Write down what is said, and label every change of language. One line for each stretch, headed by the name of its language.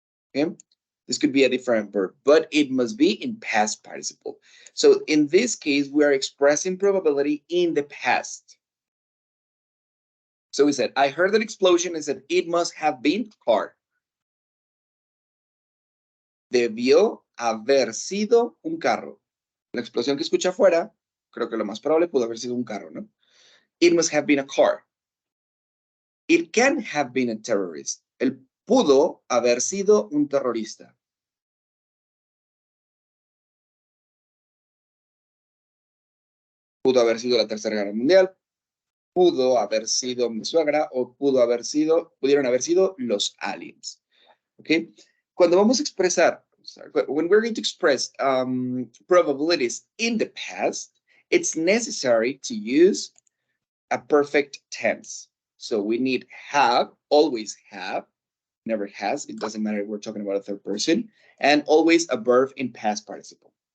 English: Okay, this could be a different verb, but it must be in past participle. So in this case, we are expressing probability in the past. So we said, I heard an explosion. I said, it must have been a car.
Spanish: Debió haber sido un carro. La explosión que escucha afuera, creo que lo más probable pudo haber sido un carro, ¿no?
English: It must have been a car. It can have been a terrorist.
Spanish: Él pudo haber sido un terrorista. Pudo haber sido la Tercera Guerra Mundial. Pudo haber sido mi suegra o pudieron haber sido los aliens. ¿Ok? Cuando vamos a expresar,
English: when we're going to express probabilities in the past, it's necessary to use a perfect tense. So we need have, always have, never has. It doesn't matter if we're talking about a third person, and always a verb in past participle.